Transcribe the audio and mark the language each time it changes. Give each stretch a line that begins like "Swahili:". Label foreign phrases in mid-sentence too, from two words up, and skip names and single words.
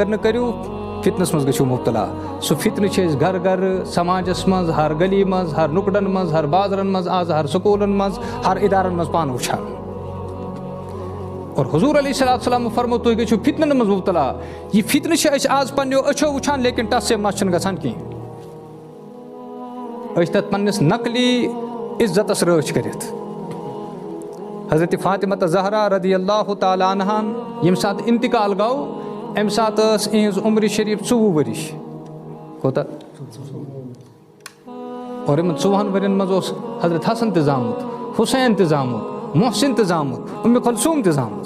Kashmiri: نہٕ کٔرِو فِتنس منٛز گٔژھِو مُبتلا سُہ فِتنہٕ چھِ أسۍ گرٕ گرٕ سماجس منٛز ہر گلی منٛز ہر نُکڑن منٛز ہر بازرن منٛز آز ہر سکوٗلن منٛز ہر اِدارن منٛز پانہٕ وٕچھان اور حضوٗر
Arabic: علیہ الصلاتُ وسلامو
Kashmiri: فرمو تُہۍ گٔژھِو فِتنن منٛز مُبتلا یہِ فِتنہٕ چھِ أسۍ آز پنٕنیو أچھو وٕچھان لیکِن
Urdu: ٹس سے مس
Kashmiri: چھُنہٕ گژھان کینٛہہ تَتھ پنٛنِس نقلی عزتَس رٲچھ کٔرِتھ. حضرت فاطمہ زہرا
Arabic: رضی اللہ تعالیٰ
Kashmiri: عنہَن ییٚمہِ ساتہٕ اِنتقال گوٚو اَمہِ ساتہٕ ٲس یِہٕنٛز عمرِ شریٖف 24 ؤرِش. کوتاہ؟ اور یِمن 24 ؤرین منٛز اوس حضرت حسن تہِ زامُت, حُسین تہِ زامُت, محسن تہِ زامُت, اُمہِ کلثوم تہِ زامٕژ.